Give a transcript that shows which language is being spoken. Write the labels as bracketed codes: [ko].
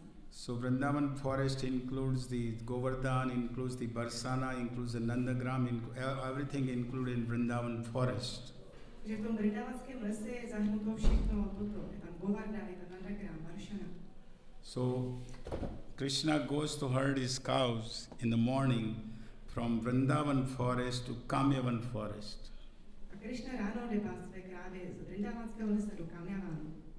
[en] So Vrindavan forest includes the Govardhan, includes the Barsana, includes the Nandagram, everything included in Vrindavan forest. [cs] Takže v tom Vrindavanském lese je zahrnuto všechno toto. Je tam Govardhan, je tam Nandagram, Barsana. [en] So Krishna goes to herd his cows in the morning from Vrindavan forest to Kamyavan forest. [cs] A Krišna ráno jde pás své krávy z Vrindavanského lesa do Kamyavanu.